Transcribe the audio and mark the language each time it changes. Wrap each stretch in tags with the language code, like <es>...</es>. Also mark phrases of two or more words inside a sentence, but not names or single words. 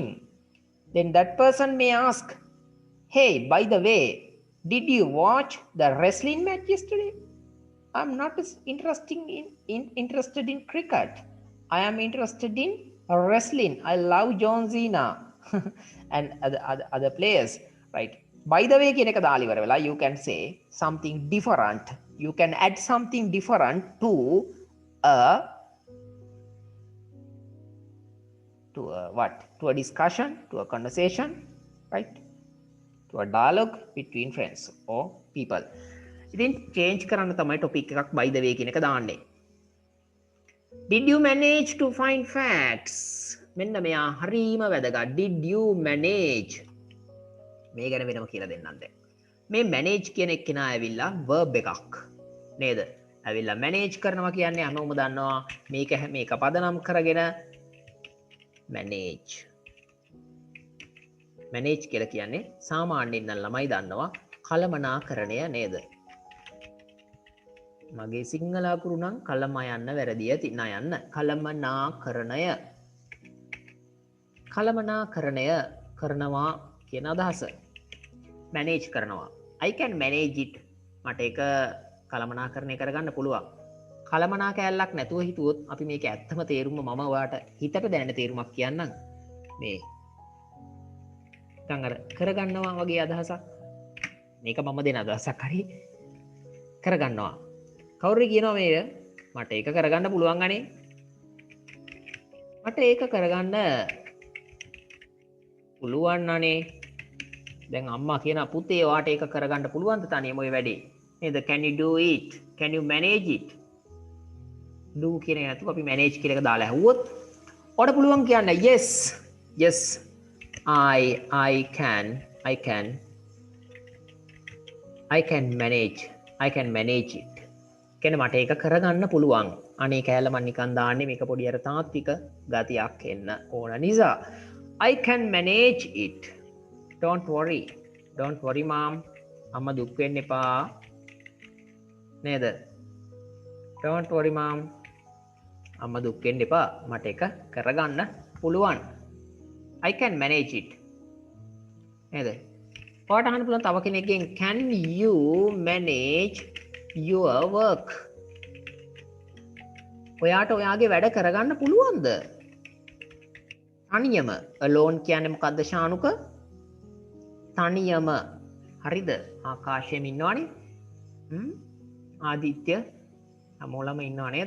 <en>Then that person may ask, hey, by the way, did you watch the wrestling match yesterday? I'm not interested in cricket. I am interested in wrestling. I love John Cena and other players, right? By the way</en> <si>කියන එක දාලා ඉවර වෙලා</si> <en>you can say something different. You can add something different to a discussion, to a conversation, right? To a dialogue between friends or people.</en> <si>ඉතින් change කරන්න තමයි topic එකක්</si> <en>by the way</en> <si>කියන එක දාන්නේ.</si> <en>Did you manage to find facts?</en> <si>මෙන්න මෙයා හරීම වැදගත්.</si> <en>Did you manage?</en> <si>මේ ගැන වෙනම කියලා දෙන්නම් දැන්. මේ manage කියන එක්කෙනා ඇවිල්ලා verb එකක් නේද? ඇවිල්ලා manage කරනවා කියන්නේ හැමෝම දන්නවා මේක පදනම් කරගෙන manage මැනේජ් කියලා කියන්නේ සාමාන්‍යයෙන් නම් ළමයි දන්නවා කළමනාකරණය නේද? මගේ සිංහල අකුරු නම් කළම යන්න වැරදි ඇති නයන්න කළමනාකරණය කළමනාකරණය කරනවා කියන අදහස. මැනේජ් කරනවා.</si> <en>I can manage it.</en> <si>මට ඒක කළමනාකරණය කරගන්න පුළුවන්. කළමනා කෑල්ලක් නැතුව හිතුවොත් අපි මේක ඇත්තම තේරුම මම ඔයාට හිතට දැනෙන තේරුමක් කියන්නම්. මේ අර කරගන්නවා වගේ අදහසක්. මේක මම දෙන අදහසක් හරි කරගන්නවා. කවුරු කියනවා මේක මට ඒක කරගන්න පුළුවන් අනේ. මට ඒක කරගන්න පුළුවන් අනේ. දැන් අම්මා කියන පුතේ වාට ඒක කරගන්න පුළුවන්ද තනියම ඔය වැඩේ? නේද?</si> <en>Can you do it? Can you manage it? do</en> <si>කියන එක නැතුව අපි</si> <en>manage</en> <si>කියන එක දාලා ඇහුවොත් ඔයාට පුළුවන් කියන්න</si> <en>yes yes I can manage it.</en> <si>කියන්නේ මට ඒක කරගන්න පුළුවන්. අනේ කෑල්ල මම නිකන් දාන්නේ මේක පොඩි අර තාත්වික ගතියක් එන්න ඕන නිසා.</si> <en>I can manage it. Don't worry mom.</en> <si>අම්මා දුක් වෙන්න එපා. නේද?</si> <en>Don't worry mom.</en> <si>අම්මා දුක් වෙන්න එපා. මට ඒක කරගන්න පුළුවන්.</si> <en>I can manage it.</en> <si>නේද? ඔයාට අහන්න පුළුවන් තව කෙනෙක්ගෙන්</si> <en>can you manage your work?</en> <si>ඔයාට ඔයාගේ වැඩ කරගන්න පුළුවන්ද? තනියම alone කියන්නේ මොකද්ද ශානුක? තනියම. හරිද? ආකාශයෙන් ඉන්නවනේ. ආදිත්‍ය හැමෝලම ඉන්නව නේද?</si>